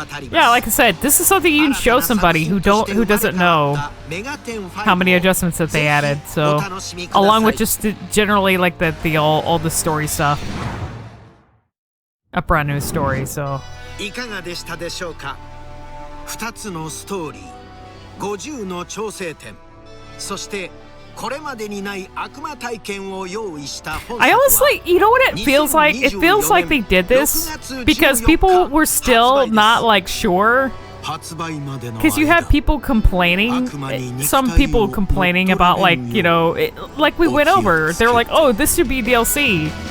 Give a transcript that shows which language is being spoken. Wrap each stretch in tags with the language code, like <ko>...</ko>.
<en>Yeah, like I said, this is something you can show somebody who doesn't know how many adjustments that they added. So, along with just generally like all the story stuff. A brand new story, so.</en> <ja>いかがでしたでしょうか。2つのストーリー、50の調整点、そしてこれまでにない悪魔体験を用意した本作は。</ja> <en>I honestly, you know what it feels like? It feels like they did this because people were still not like sure. Because you had people complaining, some people complaining about like, you know, like we went over, they're like, oh, this should be DLC.</en>